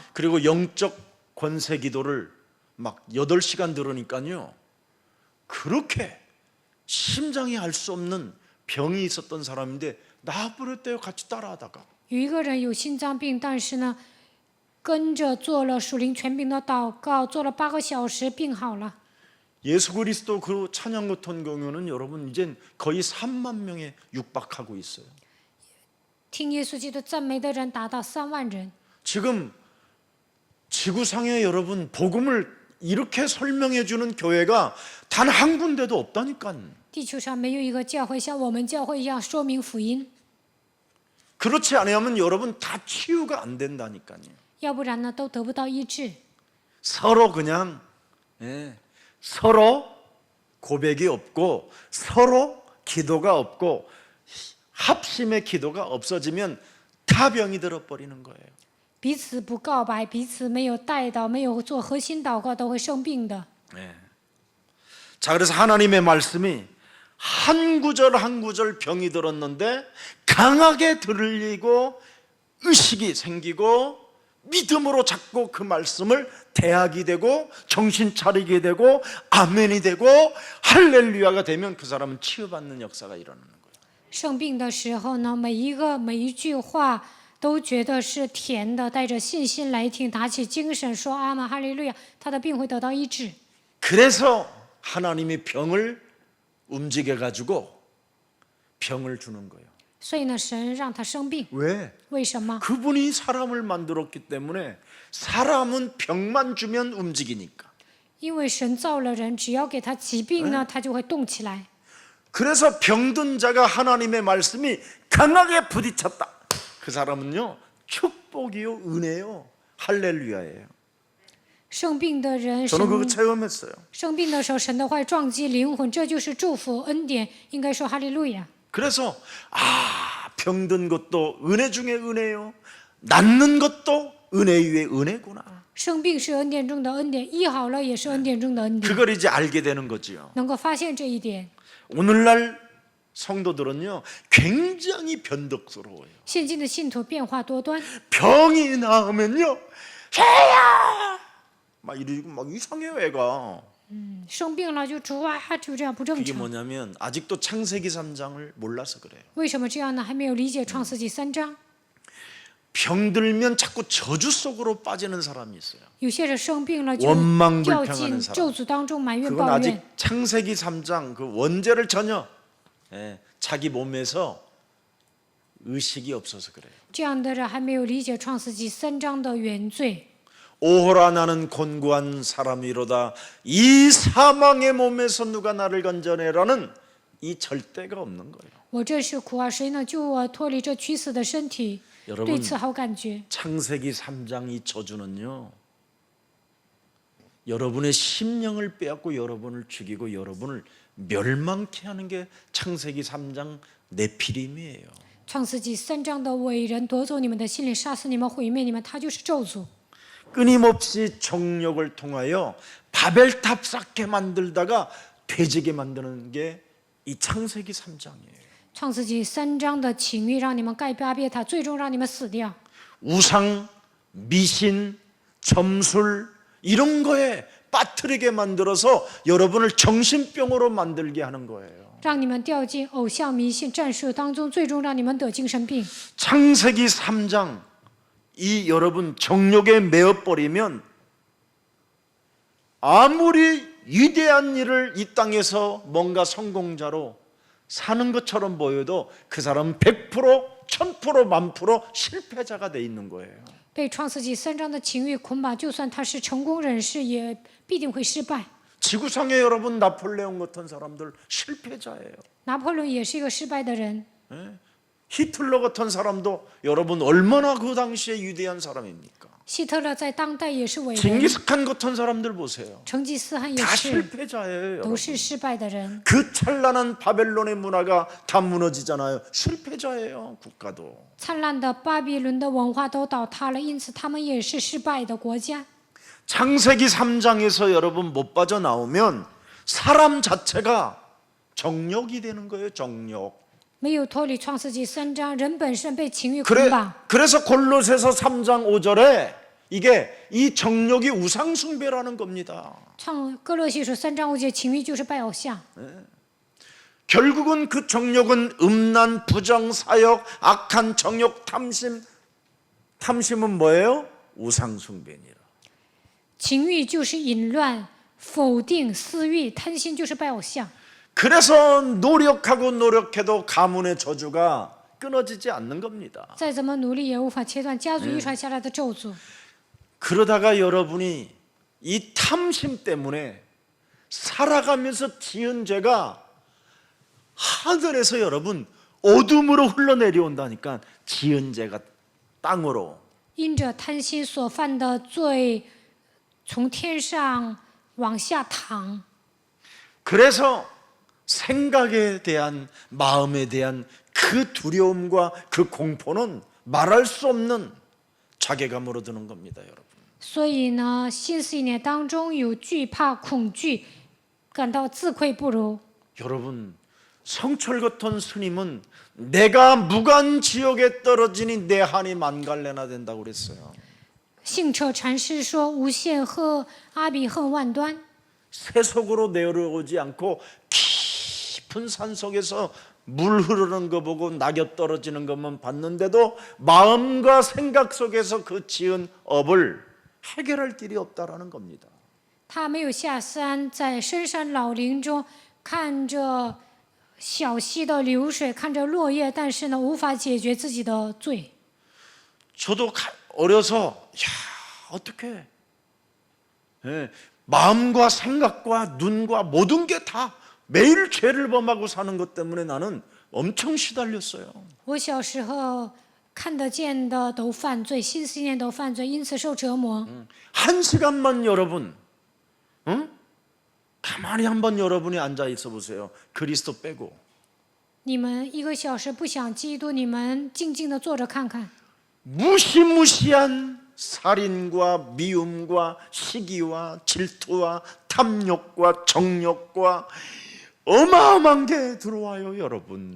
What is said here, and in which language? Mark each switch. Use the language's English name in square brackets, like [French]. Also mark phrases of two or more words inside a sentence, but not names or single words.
[Korean] 그리고 영적 권세 기도를 막 8시간 들으니까요, 그렇게 심장이 알 수 없는 병이 있었던 사람인데 나아버렸대요. 같이 따라하다가. [Chinese] 有一个人有心脏病，但是呢，跟着做了属灵权柄的祷告，做了8个小时，病好了。 [Korean] 예수 그리스도 그 찬양 같은 경우는 여러분 이젠 거의 3만 명에 육박하고 있어요. [Chinese] 听耶稣基督赞美的人达到3万人。 [Korean] 지금 지구상에 여러분 복음을 이렇게 설명해 주는 교회가 단 한 군데도 없다니까. [Chinese] 地球上没有一个教会像我们教会一样说明福音， [Korean] 그렇지 않으면 여러분 다 치유가 안 된다니까요. [Chinese] 要不然呢都得不到医治。 [Korean] 서로 그냥 서로 고백이 없고 서로 기도가 없고 합심의 기도가 없어지면 다 병이 들어버리는 거예요. [Chinese] 彼此不告白，彼此没有带到，没有做核心祷告，都会生病的。 [Korean] 자, 그래서 하나님의 말씀이 한 구절 한 구절 병이 들었는데 강하게 들리고 의식이 생기고 믿음으로 잡고 그 말씀을 대하게 되고 정신 차리게 되고 아멘이 되고 할렐루야가 되면 그 사람은 치유받는 역사가 일어나는 거예요. [Chinese] 生病的时候呢，每一句话都觉得是甜的，带着信心来听，打起精神说阿门哈利路亚，他的病会得到医治。 [Korean] 그래서 하나님이 병을 움직여 가지고 병을 주는 거예요. [Chinese] 所以呢，神让他生病， [Korean] 왜? [Chinese] 为什么？ [Korean] 그분이 사람을 만들었기 때문에 사람은 병만 주면 움직이니까. [Chinese] 因为神造了人，只要给他疾病呢，他就会动起来。 [Korean] 그래서 병든 자가 하나님의 말씀이 강하게 부딪혔다. 그 사람은요, 축복이요, 은혜요, 할렐루야예요. [Chinese] 生病的人， [Korean] 저는 그거 [Chinese] 神 [Korean] 체험했어요. [Chinese] 生病的时候，神的话撞击灵魂，这就是祝福恩典，应该说哈利路亚。 [Korean] 그래서 병든 것도 은혜 중에 은혜요, 낫는 것도 은혜 위에 은혜구나. [Chinese] 生病是恩典中的恩典，医好了也是恩典中的恩典， [Korean] 그걸 이제 알게 되는 거지요. [Chinese] 能够发现这一点。 [Korean] 오늘날 성도들은요, 굉장히 변덕스러워요. [Chinese] 现今的信徒变化多端， [Korean] 병이 나으면요, 해야 막 이러고 막 이상해요, 애가. [Chinese] 生病了就主啊，就这样不正 [Korean] 그게 [Chinese] 常。 [Korean] 뭐냐면 아직도 창세기 3장을 몰라서 그래요. [Chinese] 为什么这样呢？还没有理解创世纪3章。 [Korean] 병들면 자꾸 저주 속으로 빠지는 사람이 있어요. [Chinese] 有些人生病了就 [Korean] 원망 [Chinese] 掉 [Korean] 불평하는 [Chinese] 进 [Korean] 사람. [Chinese] 咒诅当中埋怨 [Korean] 그건 [Chinese] 抱 [Korean] 아직 [Chinese] 怨。 [Korean] 창세기 3장 그 원죄를 전혀 자기 몸에서 의식이 없어서 그래요. [Chinese] 这样的人还没有理解创世纪3章的原罪。 [Korean] 오호라 나는 곤고한 사람이로다. 이 사망의 몸에서 누가 나를 건져내라는 이 절대가 없는 거예요. [Chinese] 我这是苦啊，谁能救我脱离这屈死的身体？ [Korean] 여러분 [Chinese] 对此好感觉。 [Korean] 창세기 3장 이 저주는요, 여러분의 심령을 빼앗고 여러분을 죽이고 여러분을 멸망케 하는 게 창세기 3장 네피림이에요. [Chinese] 创世纪3章的伟人夺走你们的心灵，杀死你们，毁灭你们，他就是咒诅。 [Korean] 끊임없이 정욕을 통하여 바벨탑 쌓게 만들다가 되지게 만드는 게 이 창세기 3장이에요. [Chinese] 创世纪3章的情欲让你们盖巴别塔，最终让你们死掉。 [Korean] 우상, 미신, 점술 이런 거에 빠뜨리게 만들어서 여러분을 정신병으로 만들게 하는 거예요. [Chinese] 让你们掉进偶像迷信战术当中，最终让你们得精神病。 [Korean] 창세기 3장 이 여러분 정욕에 매어버리면 아무리 위대한 일을 이 땅에서 뭔가 성공자로 사는 것처럼 보여도 그 사람은 100%, 1000%, 1000% 실패자가 돼 있는 거예요. [Chinese] 被创世纪3章的情欲捆绑，就算他是成功人士，也必定会失败。 [Korean] 지구상에 여러분 나폴레옹 같은 사람들 실패자예요. [Chinese] 拿破仑也是一个失败的人， [Korean] 히틀러 같은 사람도 여러분 얼마나 그 당시에 위대한 사람입니까? [Chinese] 希特勒在当代也是伟人， [Korean] 징기스칸 같은 사람들 보세요. [Chinese] 成吉思汗也 [Korean] 다 [Chinese] 是， [Korean] 실패자예요. [Chinese] 都是失败的人。 [Korean] 그 찬란한 바벨론의 문화가 다 무너지잖아요. 실패자예요. 국가도. [Chinese] 灿烂的巴比伦的文化都倒塌了，因此他们也是失败的国家。 [Korean] 창세기 3장에서 여러분 못 빠져나오면 사람 자체가 정욕이 되는 거예요. 정욕. [Chinese] 没有脱离创世纪3章，人本身被情欲捆绑。 [Korean] 그래서 골로새서 3장 5절에 이게 이 정욕이 우상 숭배라는 겁니다. [Chinese] 哥勒西书3章5节，情欲就是拜偶像。 [Korean] 결국은 그 정욕은 음란, 부정, 사욕, 악한 정욕, 탐심. 탐심은 뭐예요? 우상 숭배니라. [Chinese] 情欲就是淫乱、否定、私欲；贪心就是拜偶像。 [Korean] 그래서 노력해도 가문의 저주가 끊어지지 않는 겁니다. [Chinese] 再怎么努力也无法切断家族遗传下来的咒诅。 [Korean] 그러다가 여러분이 이 탐심 때문에 살아가면서 지은 죄가 하늘에서 여러분 어둠으로 흘러내려온다니까. 지은 죄가 땅으로. [Chinese] 因着贪心所犯的罪，从天上往下淌。 [Korean] 그래서 생각에 대한, 마음에 대한 그 두려움과 그 공포는 말할 수 없는 자괴감으로 드는 겁니다, 여러분. [Chinese] 所以呢，心思意念当中有惧怕、恐惧，感到自愧不如。 [Korean] 여러분, 성철 같은 스님은 내가 무간 지옥에 떨어지니 내 한이 만갈래나 된다고 그랬어요. [Chinese] 信彻禅师说：“无限恨，阿比恨万端。” [Korean] 세속으로 내려오지 않고 깊은 산 속에서 물 흐르는 거 보고 낙엽 떨어지는 것만 봤는데도 마음과 생각 속에서 그 지은 업을 해결할 길이 없다라는 겁니다. [Chinese] 他没有下山，在深山老林中看着小溪的流水，看着落叶，但是呢，无法解决自己的罪。 [Korean] 저도 어려서 어떻게 마음과 생각과 눈과 모든 게 다 매일 죄를 범하고 사는 것 때문에 나는 엄청 시달렸어요. [Chinese] 我小时候看得见的都犯罪，心思意念都犯罪，因此受折磨。 [Korean] 한 시간만 여러분, 가만히 한번 여러분이 앉아 있어 보세요. 그리스도 빼고. [Chinese] 你们1个小时不想基督，你们静静的坐着看看。 [Korean] 무시무시한 살인과 미움과 시기와 질투와 탐욕과 정욕과 어마어마한 게 들어와요, 여러분.